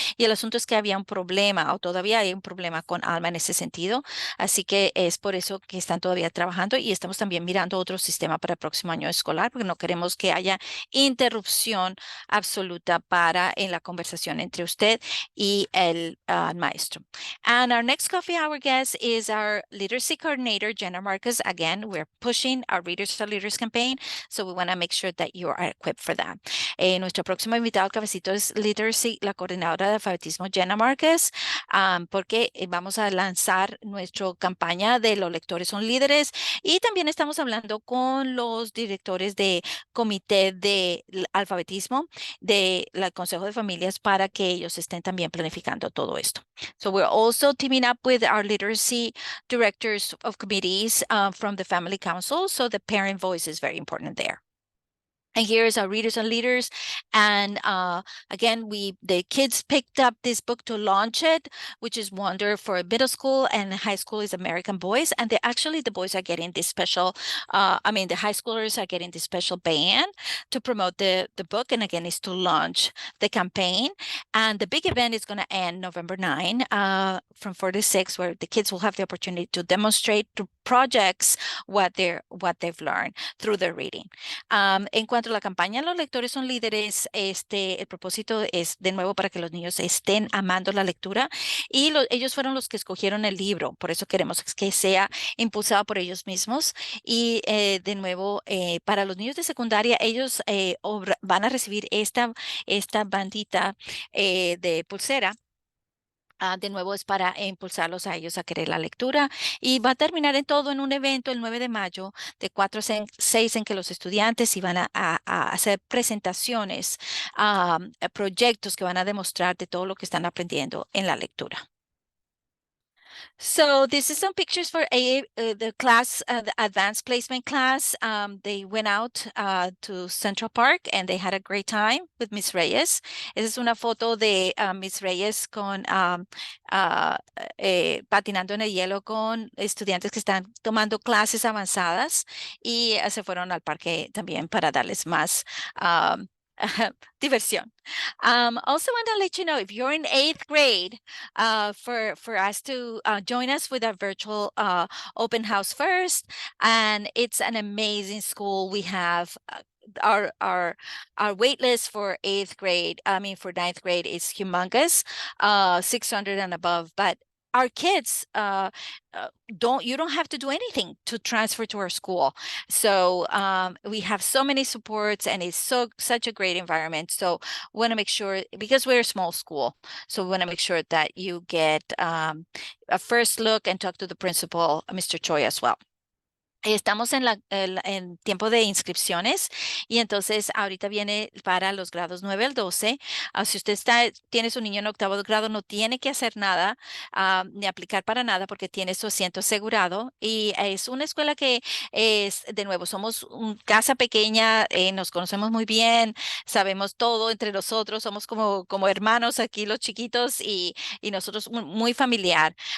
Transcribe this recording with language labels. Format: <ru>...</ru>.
<es>Y el asunto es que había un problema, o todavía hay un problema con Alma en ese sentido. Así que es por eso que están todavía trabajando, y estamos también mirando otro sistema para el próximo año escolar, porque no queremos que haya interrupción absoluta en la conversación entre usted y el maestro.</es> <en>And our next next coffee hour guest is our literacy coordinator, Jenna Marcus. Again, we're pushing our Readers are Leaders campaign, so we want to make sure that you are equipped for that.</en> <es>Nuestro próximo invitado al cafecito es Literacy, la coordinadora de alfabetismo, Jenna Marcus, porque vamos a lanzar nuestra campaña de los lectores son líderes y también estamos hablando con los directores de comité de alfabetismo del Consejo de Familias para que ellos estén también planificando todo esto.</es> <en>So we're also teaming up with our literacy directors of committees from the Family Council. So the parent voice is very important there. And here's our Readers and Leaders. And again, the kids picked up this book to launch it, which is Wonder for middle school, and high school is American Boys. And the boys are getting this special, the high schoolers are getting this special band to promote the book. And again, is to launch the campaign. And the big event is going to end November 9 from 4 to 6, where the kids will have the opportunity to demonstrate to projects what they've learned through their reading.</en> <es>En cuanto a la campaña Los lectores son líderes, el propósito es de nuevo para que los niños estén amando la lectura y ellos fueron los que escogieron el libro, por eso queremos que sea impulsado por ellos mismos y de nuevo para los niños de secundaria ellos van a recibir esta bandita de pulsera. De nuevo es para impulsarlos a ellos a querer la lectura y va a terminar en todo en un evento el 9 de mayo de 4 a 6 en que los estudiantes iban a hacer presentaciones, proyectos que van a demostrar de todo lo que están aprendiendo en la lectura.</es> <en>So this is some pictures for the class, the advanced placement class. They went out to Central Park and they had a great time with Miss Reyes.</en> <es>Esa es una foto de Miss Reyes con patinando en el hielo con estudiantes que están tomando clases avanzadas y se fueron al parque también para darles más diversión.</es> <en>Also want to let you know, if you're in 8th grade, for us to join us with our virtual open house first. And it's an amazing school. We have our wait list for 8th grade, for 9th grade is humongous, 600 and above, but our kids you don't have to do anything to transfer to our school. So we have so many supports and it's such a great environment. So we want to make sure, because we're a small school, so we want to make sure that you get a first look and talk to the principal, Mr. Choi, as well.</en> <es>Estamos en tiempo de inscripciones y entonces ahorita viene para los grados 9 al 12. Si usted tiene su niño en octavo grado, no tiene que hacer nada ni aplicar para nada porque tiene su asiento asegurado. Y es una escuela que es, de nuevo, somos una casa pequeña, nos conocemos muy bien, sabemos todo entre nosotros, somos como hermanos aquí los chiquitos y nosotros muy familiar.</es>